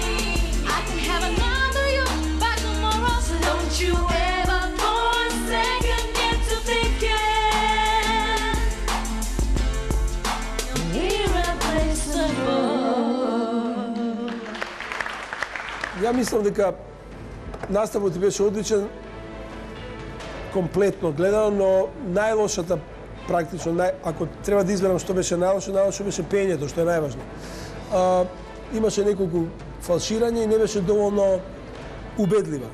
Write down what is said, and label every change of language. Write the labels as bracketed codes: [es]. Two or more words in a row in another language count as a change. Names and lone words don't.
[en] I can have another you by tomorrow. So don't you ever for 1 second get to thinking you're irreplaceable. [mk] Ja мислам дека наставот беше одличен комплетно гледано, но најлошата практично, ако треба да изберам што беше најлошо беше пењето, што е најважно. Имаше неколку фалширања и не беше доволно убедлива.